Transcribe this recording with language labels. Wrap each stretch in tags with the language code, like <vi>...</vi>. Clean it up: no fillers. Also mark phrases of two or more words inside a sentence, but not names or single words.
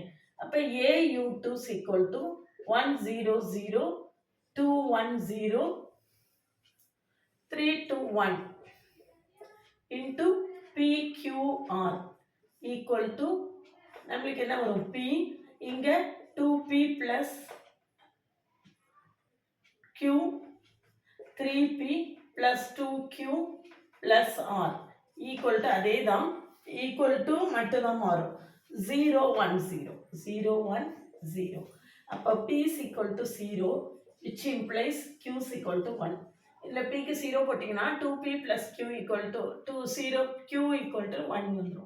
<ta>அப்போ AU2 = 1 0 0 2 1 0 3 2 1</ta> <en>into PQR equal to</en> <ta>நம்மளுக்கு என்ன வரும்? P இங்கே</ta> <en>2P plus Q 3P plus 2Q plus R equal to</en> <ta>அதே தான்,</ta> <en>equal to</en> <ta>மட்டும்தான் மாறும். 0 1 0 0 1 0. அப்போ</ta> <en>P = 0 which implies Q = 1.</en> <ta>இதில் Pக்கு 0 போட்டிங்கன்னா</ta> <en>2P plus Q</en> <ta>= 2 0 Q = 1 வந்துடும்.</ta>